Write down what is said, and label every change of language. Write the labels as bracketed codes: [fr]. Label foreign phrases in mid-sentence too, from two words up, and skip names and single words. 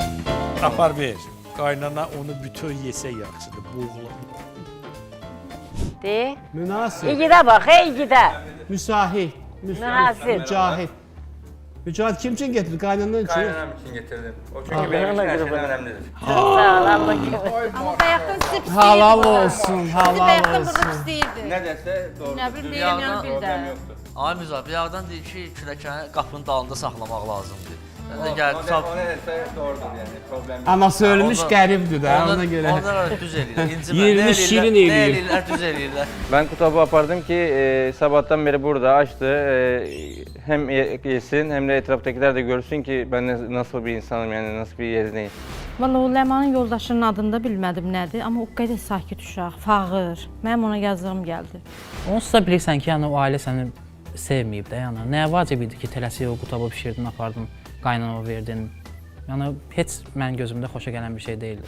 [az] Apar ver. Qaynana onu bütöv yesə yaxşıdır, boğulan. De. Münasib. İgidə bax, igidə. Müsahit. Münasib. [tr] Mücahid. Mücahid kim için getirdin? Kaynanın için. Kaynanam için getirdim. O çünkü benim için her şeyden önemlidir. [az] Sağ ol, Allah kimi. Amma bayaqdan sizə pis Halal olsun, Sizə halal bayaqdan olsun. burada pis deyirdi. [tr] Ne derse doğru. [az] Nə bilim, Dünyadan deyirəm, yəni bir Problem də. [tr] yoktur. [az] Ay Müzaf, bir yağdan deyir ki, kürəkəni qapının dalında saxlamaq lazımdır. O, Mən də gəl, [tr] o ne derse doğrudur yani. Problem yok. [az] Anası ölmüş qəribdir də, ona göre. Onlar düz eləyirlər. İncimə, 20 şirin nə eləyir. eləyirlər, düz eləyirlər. [tr] Ben kutabı apardım ki sabahtan beri burada açtı. Hem yesin hem de etraftakiler de görsün ki ben nasıl bir insanım yani nasıl bir yerineyim. [az] Valla o Ləmanın yoldaşının adını da bilmədim nədir, amma o qədər sakit uşaq, fağır. Mənim ona yazdığım gəldi. Onsuz da bilirsən ki, yəni o ailə səni sevməyib də, yəni. Nəyə vacib idi ki, tələsik o qutabı bişirdin, apardın, qaynanama verdin. Yəni heç mənim gözümdə xoşa gələn bir şey deyildi.